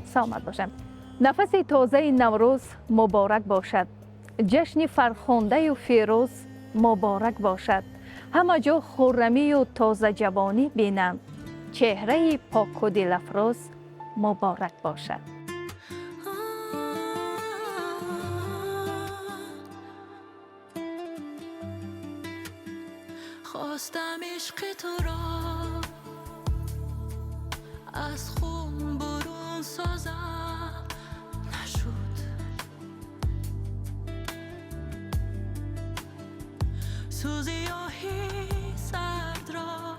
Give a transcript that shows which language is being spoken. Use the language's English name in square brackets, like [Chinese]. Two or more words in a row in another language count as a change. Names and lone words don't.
[Tajik] саломат бошем. нафаси тозаи наврӯз муборак бошад. ҷашни фархондаю фирӯз муборак бошад. ҳама ҷо хуррамию тозаҷавонӣ бинам. чеҳраи поку дилафрӯз муборак бошад. [Persian] خواستم عشق تو را از خون برون سازم نشد سوزیاهی سرد را